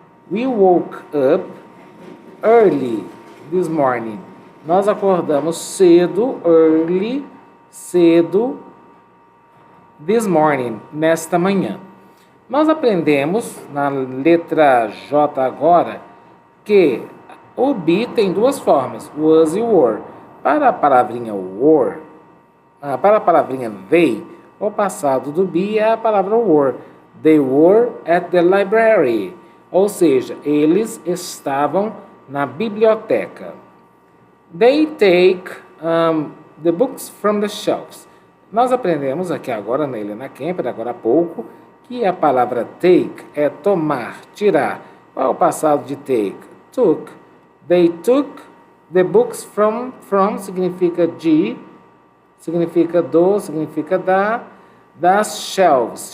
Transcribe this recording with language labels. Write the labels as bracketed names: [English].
[English] We woke up early this morning. [Portuguese] Nós acordamos cedo, early, cedo, this morning, nesta manhã. Nós aprendemos na letra J agora que o be tem duas formas, was e were. Para a palavrinha were, para a palavrinha they, o passado do be é a palavra were. [English] They were at the library. [Portuguese] Ou seja, eles estavam na biblioteca. [English] They take the books from the shelves. [Portuguese] Nós aprendemos aqui agora na Helena Kemper, agora há pouco, que a palavra take é tomar, tirar. Qual é o passado de take? Took. [English] They took the books from [Portuguese] significa de, significa do, significa da, das shelves.